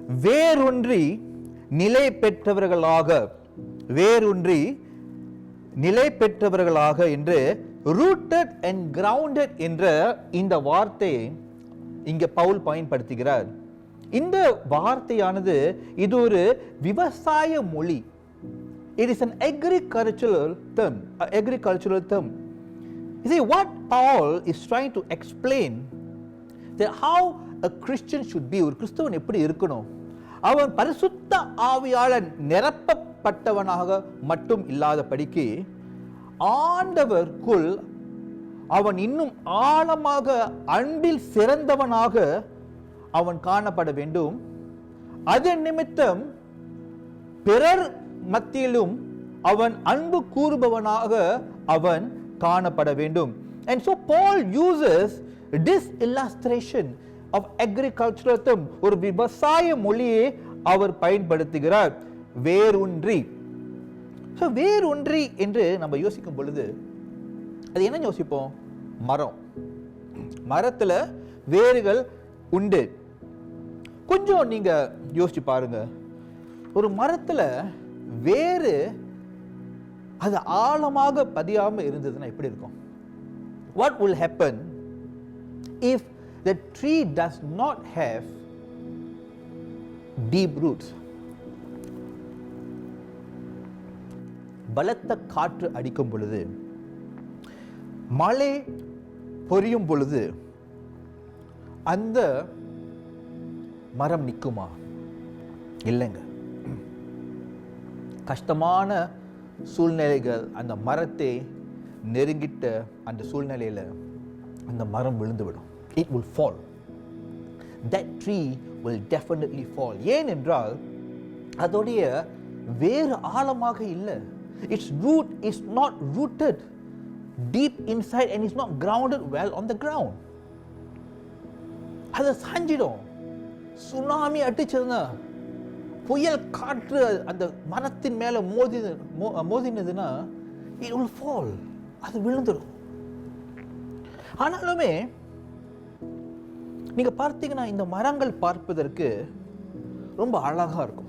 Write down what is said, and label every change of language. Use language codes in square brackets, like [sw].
[ta] வேரூன்றி நிலை பெற்றவர்களாக, வேரூன்றி நிலை பெற்றவர்களாக என்று [en] rooted and grounded [ta] என்ற இந்த வார்த்தையை இங்கே பவுல் பயன்படுத்துகிறார். இந்த வார்த்தையானது இது ஒரு விவசாய மொழி. [en] It is an agricultural term. You see, what Paul is trying to explain that how a Christian should be, [ta] ஒரு கிறிஸ்தவன் எப்படி இருக்கணும், அவன் பரிசுத்த ஆவியாளன் நிரப்பப்பட்டவனாக மட்டும் இல்லாதபடிக்கு ஆண்டவருக்குள் அவன் இன்னும் ஆழமாக அன்பில் சிறந்தவனாக அவன் காணப்பட வேண்டும். அதன் நிமித்தம் பிறர் மத்தியிலும் அவன் அன்பு கூறுபவனாக அவன் காணப்பட வேண்டும். [en] And so Paul uses this illustration of agricultural term, [ta] ஒரு விவசாய மொழியை அவர் பயன்படுத்துகிறார், வேரூன்றி. ஸோ வேரூன்றி என்று நம்ம யோசிக்கும் பொழுது அது என்ன யோசிப்போம்? மரம், மரத்துல வேர்கள் உண்டு. கொஞ்சம் நீங்க யோசிச்சு பாருங்க, ஒரு மரத்துல வேறு அது ஆழமாக பதியாம இருந்ததுன்னா எப்படி இருக்கும்? [en] What will happen if the tree does not have deep roots? [ta] பலத்த காற்று அடிக்கும் பொழுது, மழை பொழியும் பொழுது அந்த மரம் நிற்குமா? இல்லைங்க. கஷ்டமான சூழ்நிலைகள் அந்த மரத்தை நெருங்கிட்ட அந்த சூழ்நிலையில் அந்த மரம் விழுந்துவிடும். [en] It will fall. That tree will definitely fall. [ta] ஏனென்றால் அதோடைய வேறு ஆழமாக இல்லை. [en] Its root is not rooted deep inside and is not grounded well on the ground. [ta] அது சாஞ்சிடும். சுனாமி அடிச்சதுன்னா, புயல் காற்று அந்த மரத்தின் மேல மோதினதுன்னா [en] it will fall. [ta] அது விழுந்துடும். ஆனாலுமே நீங்க பார்த்தீங்கன்னா இந்த மரங்கள் பார்ப்பதற்கு ரொம்ப அழகா இருக்கும்.